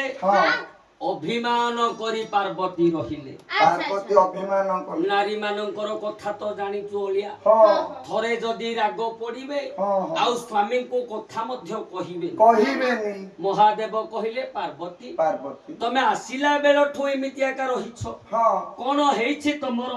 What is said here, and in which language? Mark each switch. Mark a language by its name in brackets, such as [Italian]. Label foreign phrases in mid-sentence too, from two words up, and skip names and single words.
[Odia] हां ଅଭିମାନ କରି ପାର୍ବତୀ ରହିଲେ ପାର୍ବତୀ ଅଭିମାନ କଲେ ନାରୀ ମାନଙ୍କର କଥା ତ ଜାଣିଛୁ ଓଳିଆ हां ଥରେ ଯଦି ରାଗ ପଡିବେ हां ଆଉ ସ୍ୱାମୀଙ୍କୁ କଥା ମଧ୍ୟ କହିବେ कहिबेनी ମହାଦେବ କହିଲେ ପାର୍ବତୀ पार्वती ତମେ ଆସିଲା ବେଳଠୁ ଏମିତି ଏକା ରହିଛ हां କଣ ହେଇଛି ତମର